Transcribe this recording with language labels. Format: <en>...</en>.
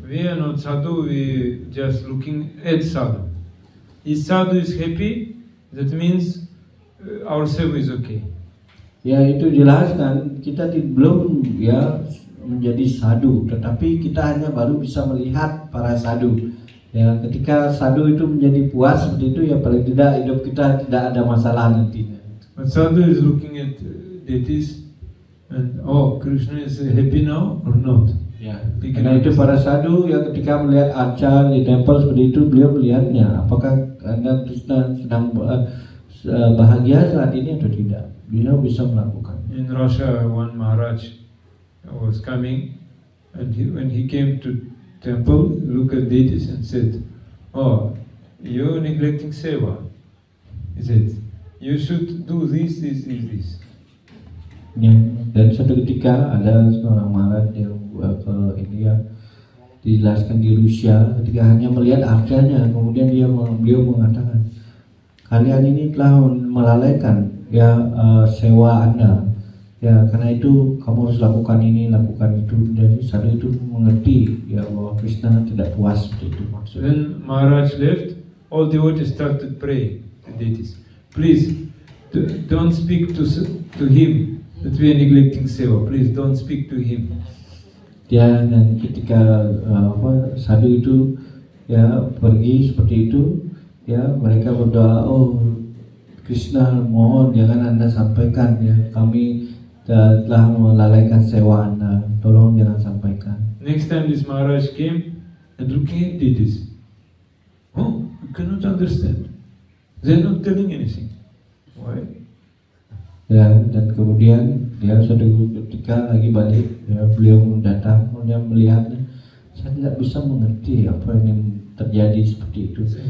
<en>We are not sadhu, we just looking at sadhu. If sadhu is happy, that means our seva is okay.</en> <id>Ya itu jelaskan kita belum ya menjadi sadhu, tetapi kita hanya baru bisa melihat para sadhu. Ya ketika sadhu itu menjadi puas seperti itu, ya paling tidak hidup kita tidak ada masalah nantinya.</id> <en>But sadhu is looking at deities and Krishna is happy now or not.</en> <id>Ya, karena itu para sadhu ya ketika melihat arca di temple seperti itu, beliau melihatnya apakah Anda Krishna sedang bahagia saat ini atau tidak. Beliau bisa melakukan.</id> <en>In Russia, one Maharaj was coming, and when he came to temple, look at deities and said, "Oh, you're neglecting seva." He said, "You should do this, this, this."</en> <id>Ya, dan suatu ketika ada seorang Maharaj yang ke India, dijelaskan di Rusia, ketika hanya melihat arcanya, kemudian beliau mengatakan, kalian ini telah melalaikan ya sewa Anda. Ya karena itu kamu harus lakukan ini, lakukan itu. Jadi sadhu itu mengerti ya bahwa Krishna tidak puas seperti itu maksudnya.</id> <en>When Maharaj left, all devotees started praying to deities. Please don't speak to him that we are neglecting seva. Please don't speak to him.</en> <id>Ya dan ketika sadhu itu ya pergi seperti itu, ya mereka berdoa, Krishna mohon jangan Anda sampaikan ya, kami telah melalaikan sewa Anda, tolong jangan sampaikan.</id> <en>Next time this Maharaj came and looking at deities, you cannot understand. They are not telling anything. Why?</en> <id>Ya dan kemudian ya suatu ketika lagi balik ya beliau datang, kemudian melihatnya, saya tidak bisa mengerti apa yang terjadi seperti itu.</id>